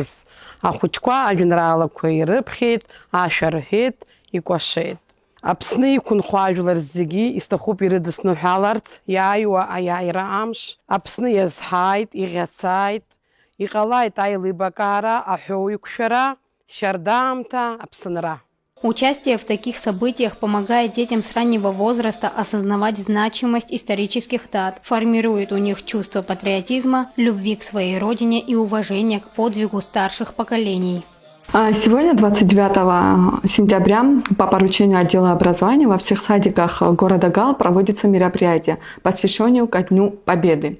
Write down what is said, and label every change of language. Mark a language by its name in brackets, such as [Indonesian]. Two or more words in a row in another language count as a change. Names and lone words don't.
[Abkhazian] Ахәыҷқәа ажәеинраалақәа ирыԥхьеит, ашәа рҳәеит, икәашеит. Аԥсны иқәынхо ажәлар зегьы исҭахуп ирыдысныҳәаларц иааиуа аиааира амш. Аԥсны иазҳааит, иӷьацааит, иҟалааит аилибакаара, аҳәоу иқәшәара, шьардаамҭа, аԥсынра. [Russian] Участие в таких событиях помогает детям с раннего возраста осознавать значимость исторических дат, формирует у них чувство патриотизма, любви к своей родине и уважения к подвигу старших поколений. Сегодня, 29 сентября, по поручению отдела образования во всех садиках города Гал проводится мероприятие, посвященное ко Дню Победы.